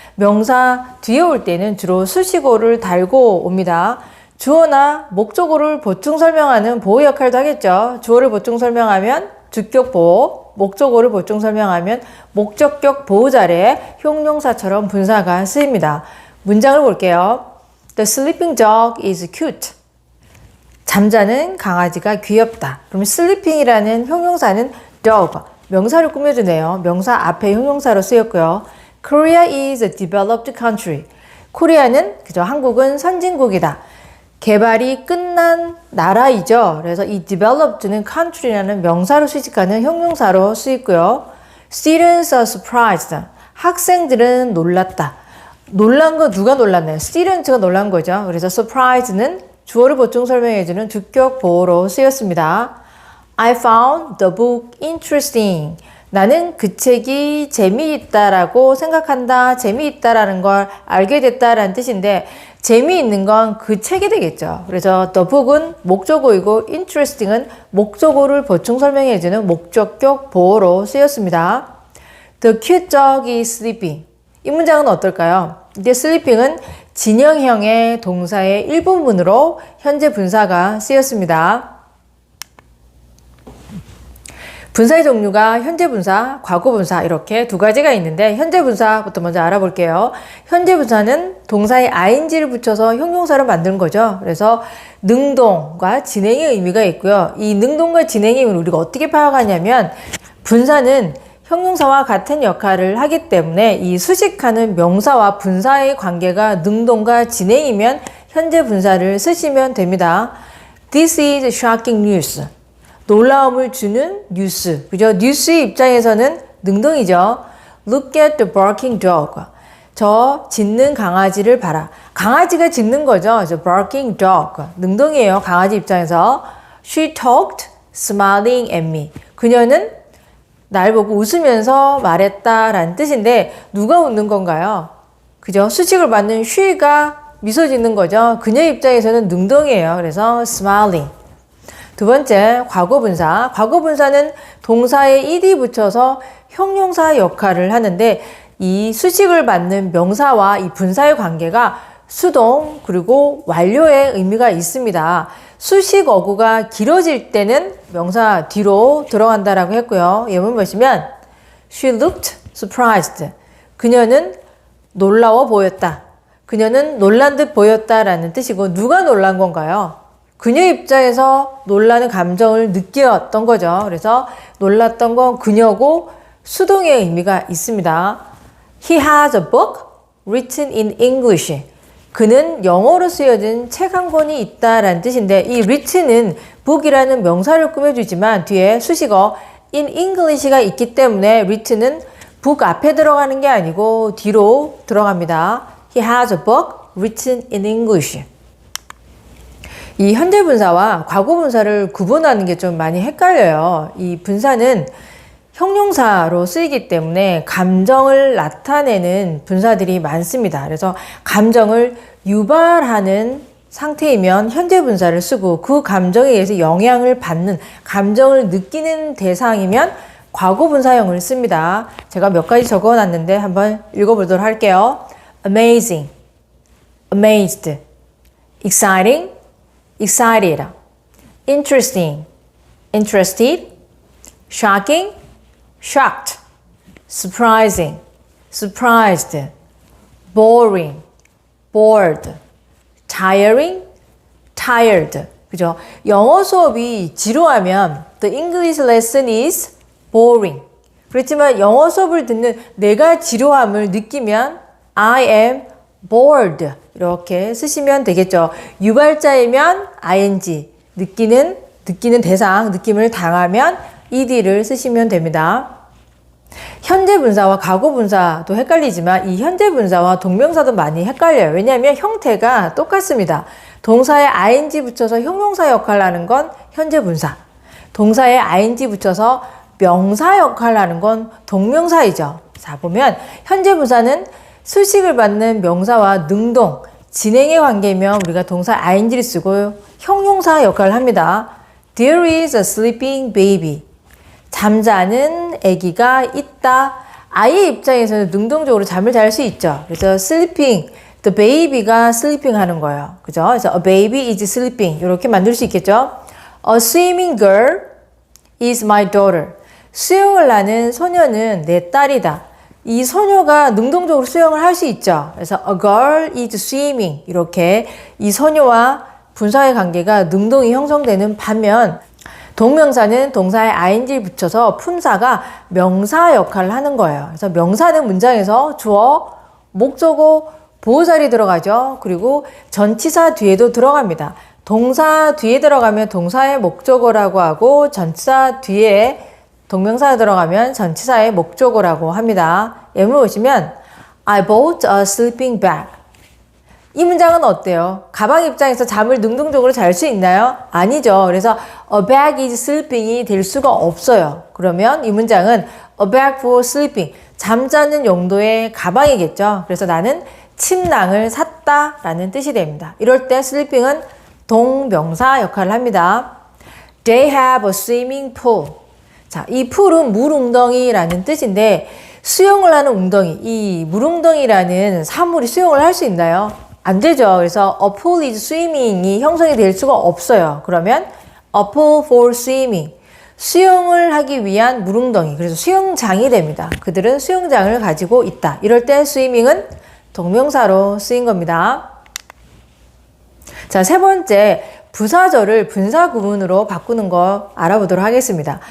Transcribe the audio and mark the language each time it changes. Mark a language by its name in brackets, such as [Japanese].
[Korean] 명사 뒤에 올 때는 주로 수식어를 달고 옵니다. 주어나 목적어를 보충 설명하는 보호 역할도 하겠죠. 주어를 보충 설명하면 주격 보호, 목적어를 보충 설명하면 목적격 보호자래 형용사처럼 분사가 쓰입니다. 문장을 볼게요. [English] The sleeping dog is cute. [Korean] 잠자는 강아지가 귀엽다. 그럼 sleeping이라는 형용사는 dog, 명사를 꾸며주네요. 명사 앞에 형용사로 쓰였고요. [English] Korea is a developed country. [Korean] 코리아는 그죠? 한국은 선진국이다. 개발이 끝난 나라이죠. 그래서 이 developed는 country라는 명사로 수식하는 형용사로 쓰이고요. [English] Students are surprised. [Korean] 학생들은 놀랐다. 놀란 거 누가 놀랐나요? students가 놀란 거죠. 그래서 surprise는 주어를 보충 설명해주는 주격 보호로 쓰였습니다. [English] I found the book interesting. [Korean] 나는 그 책이 재미있다라고 생각한다. 재미있다라는 걸 알게 됐다라는 뜻인데 재미있는 건 그 책이 되겠죠. 그래서 the book은 목적어이고 interesting은 목적어를 보충 설명해주는 목적격 보호로 쓰였습니다. [English] The cute dog is sleeping. [Korean] 이 문장은 어떨까요? 이제 sleeping은 진형형의 동사의 일부분으로 현재 분사가 쓰였습니다. 분사의 종류가 현재 분사, 과거 분사 이렇게 두 가지가 있는데 현재 분사부터 먼저 알아볼게요. 현재 분사는 동사에 ing를 붙여서 형용사로 만드는 거죠. 그래서 능동과 진행의 의미가 있고요. 이 능동과 진행의 의미를 우리가 어떻게 파악하냐면 분사는 형용사와 같은 역할을 하기 때문에 이 수식하는 명사와 분사의 관계가 능동과 진행이면 현재 분사를 쓰시면 됩니다. [English] This is shocking news. [Korean] 놀라움을 주는 뉴스. 그죠? 뉴스의 입장에서는 능동이죠. [English] Look at the barking dog. [Korean] 저 짖는 강아지를 봐라. 강아지가 짖는 거죠. 저 barking dog. 능동이에요. 강아지 입장에서. [English] She talked smiling at me. [Korean] 그녀는 날 보고 웃으면서 말했다라는 뜻인데 누가 웃는 건가요? 그죠? 수식을 받는 she가 미소 짓는 거죠. 그녀 입장에서는 능동이에요. 그래서 smiling. 두 번째, 과거 분사. 과거 분사는 동사에 ed 붙여서 형용사 역할을 하는데 이 수식을 받는 명사와 이 분사의 관계가 수동 그리고 완료의 의미가 있습니다. 수식 어구가 길어질 때는 명사 뒤로 들어간다라고 했고요. 예문 보시면 [English] She looked surprised. [Korean] 그녀는 놀라워 보였다. 그녀는 놀란 듯 보였다라는 뜻이고 누가 놀란 건가요? 그녀 입장에서 놀라는 감정을 느꼈던 거죠. 그래서 놀랐던 건 그녀고 수동의 의미가 있습니다. [English] He has a book written in English. [Korean] 그는 영어로 쓰여진 책 한 권이 있다라는 뜻인데 이 rich는 book이라는 명사를 꾸며주지만 뒤에 수식어 in English가 있기 때문에 rich는 book 앞에 들어가는 게 아니고 뒤로 들어갑니다. [English] He has a book written in English. [Korean] 이 현재 분사와 과거 분사를 구분하는 게 좀 많이 헷갈려요. 이 분사는 형용사로 쓰이기 때문에 감정을 나타내는 분사들이 많습니다. 그래서 감정을 유발하는 상태이면 현재 분사를 쓰고 그 감정에 의해서 영향을 받는, 감정을 느끼는 대상이면 과거 분사형을 씁니다. 제가 몇 가지 적어놨는데 한번 읽어보도록 할게요. [English] Amazing, amazed, exciting, excited, interesting, interested, shocking, shocked, surprising, surprised, boring, bored, tiring, tired. [Korean] 그죠? 영어 수업이 지루하면 [English] the English lesson is boring. [Korean] 그렇지만 영어 수업을 듣는 내가 지루함을 느끼면 [English] I am bored. [Korean] 이렇게 쓰시면 되겠죠. 유발자이면 ing, 느끼는 대상, 느낌을 당하면 ed를 쓰시면 됩니다. 현재 분사와 과거 분사도 헷갈리지만 이 현재 분사와 동명사도 많이 헷갈려요. 왜냐하면 형태가 똑같습니다. 동사에 ing 붙여서 형용사 역할을 하는 건 현재 분사. 동사에 ing 붙여서 명사 역할을 하는 건 동명사이죠. 자, 보면 현재 분사는 수식을 받는 명사와 능동, 진행의 관계이면 우리가 동사 ing를 쓰고 형용사 역할을 합니다. [English] There is a sleeping baby. [Korean] 잠자는 아기가 있다. 아이의 입장에서는 능동적으로 잠을 잘 수 있죠. 그래서 sleeping, the baby가 sleeping 하는 거예요. 그죠? 그래서 [English] a baby is sleeping. [Korean] 이렇게 만들 수 있겠죠. [English] A swimming girl is my daughter. [Korean] 수영을 하는 소녀는 내 딸이다. 이 소녀가 능동적으로 수영을 할 수 있죠. 그래서 [English] a girl is swimming. [Korean] 이렇게 이 소녀와 분사의 관계가 능동이 형성되는 반면 동명사는 동사에 ing를 붙여서 품사가 명사 역할을 하는 거예요. 그래서 명사는 문장에서 주어, 목적어, 보호자리 들어가죠. 그리고 전치사 뒤에도 들어갑니다. 동사 뒤에 들어가면 동사의 목적어라고 하고 전치사 뒤에 동명사가 들어가면 전치사의 목적어라고 합니다. 예문 보시면 [English] I bought a sleeping bag. [Korean] 이 문장은 어때요? 가방 입장에서 잠을 능동적으로 잘 수 있나요? 아니죠. 그래서 [English] a bag is sleeping [Korean] 이 될 수가 없어요. 그러면 이 문장은 [English] a bag for sleeping. [Korean] 잠자는 용도의 가방이겠죠. 그래서 나는 침낭을 샀다 라는 뜻이 됩니다. 이럴 때 sleeping은 동명사 역할을 합니다. [English] They have a swimming pool. [Korean] 자, 이 pool은 물웅덩이라는 뜻인데 수영을 하는 웅덩이, 이 물웅덩이라는 사물이 수영을 할 수 있나요? 안 되죠. 그래서 [English] a pool is swimming [Korean] 이 형성이 될 수가 없어요. 그러면 [English] a pool for swimming. [Korean] 수영을 하기 위한 물웅덩이. 그래서 수영장이 됩니다. 그들은 수영장을 가지고 있다. 이럴 때 swimming은 동명사로 쓰인 겁니다. 자, 세 번째, 부사절을 분사 구문으로 바꾸는 거 알아보도록 하겠습니다.